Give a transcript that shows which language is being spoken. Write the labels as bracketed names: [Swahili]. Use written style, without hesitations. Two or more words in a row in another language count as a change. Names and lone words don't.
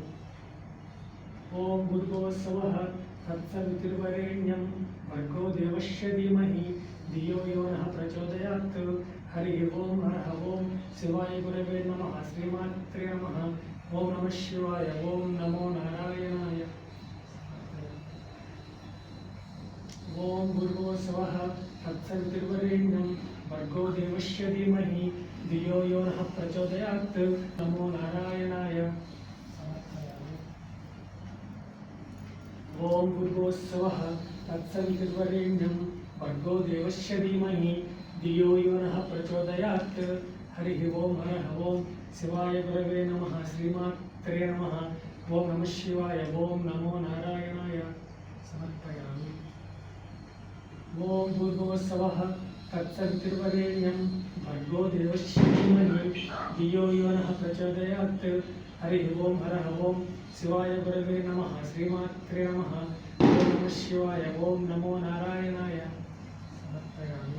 [Sanskrit] ఓం భూర్భువస్సవః తత్సవితుర్వరేణ్యం భర్గో దేవస్య ధీమహి ధియో యో నః ప్రచోదయాత్ హరి ఓం హర ఓం శివాయ గురవే నమః శ్రీమాత్రే నమః ఓం నమః శివాయ ఓం నమో నారాయణాయ. ఓం భూర్భువస్సవః తత్సవితుర్వరేణ్యం భర్గో దేవస్య ధీమహి ధియో యో నః ప్రచోదయాత్ నమో నారాయణాయ. ఓం భూర్భువస్సవః తత్సవితుర్వరేణ్యం భర్గో దేవస్య ధీమహి ధియో యో నః ప్రచోదయాత్ హరి ఓం హర ఓం శివాయ గురవే నమః శ్రీమాత్రే నమః ఓం నమః శివాయ ఓం నమో నారాయణాయ సమర్పయామి. ఓం భూర్భువస్సవః తత్సవితుర్వరేణ్యం భర్గో దేవస్య ధీమహి ధియో యో నః ప్రచోదయాత్ హరి ఓం హర ఓం శివాయ గురవే నమః శ్రీమాత్రే నమః ఓం నమః శివాయ ఓం నమో నారాయణాయ సమర్పయామి.